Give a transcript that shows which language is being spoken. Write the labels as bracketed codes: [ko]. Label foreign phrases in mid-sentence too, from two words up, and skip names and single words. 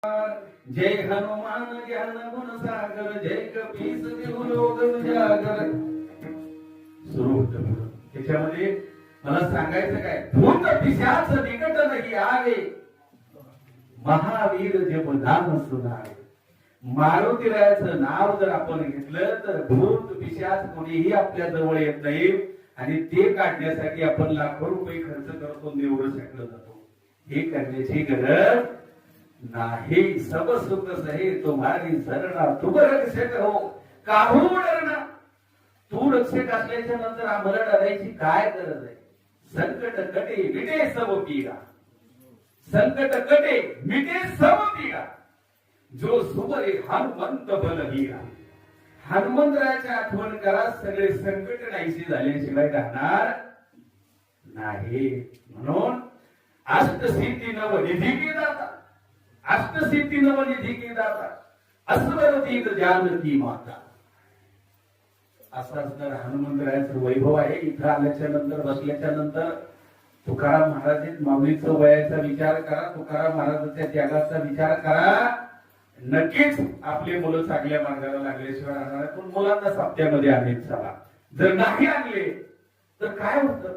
[hi] जय हनुमान ज्ञान गुण सागर जय कपीस देव लोक उजागर. [mr] सुरू होतं त्याच्यामध्ये मला सांगायचं काय, [hi] भूत पिशाच निकट नाही आवे, महावीर जप नाम सुनावे. [mr] मारुतीरायाचं नाव जर आपण घेतलं तर भूत पिशाच कोणीही आपल्या जवळ येत नाही, आणि ते काढण्यासाठी आपण लाखो रुपये खर्च करतो, निवड साकडं जातो. हे करण्याची गरज नाही. [hi] सब सुख सहे तुम्हारी सरना, तुम रक्षक हो काहू डरना. [mr] तू रक्षक असल्याच्या नंतर आम्हाला डरायची काय गरज आहे. [hi] संकट कटे मिटे सब पीडा, संकट कटे मिटे सब पीडा, जो सुमरे हनुमंत बलवीरा. [mr] हनुमंतरायाची आठवण करा, सगळे संकट नाहीसे झाल्याशिवाय राहणार नाही. [hi] म्हणून अष्टसिद्धी नवनिधी के दाता, अष्टसिद्धी नवनिधी के दाता, अस्वरतीत जानकी माता. [mr] असाच तर हनुमंतरायाचं वैभव आहे. इथं आल्याच्या नंतर, बसल्याच्या नंतर तुकाराम महाराज माऊलीचं वयाचा विचार करा, तुकाराम महाराजांच्या त्यागाचा विचार करा. नक्कीच आपले मुलं चांगल्या मार्गाला लागल्याशिवाय राहणार. पण मुलांना सप्त्यामध्ये आणले चला, जर नाही आणले तर काय होतं.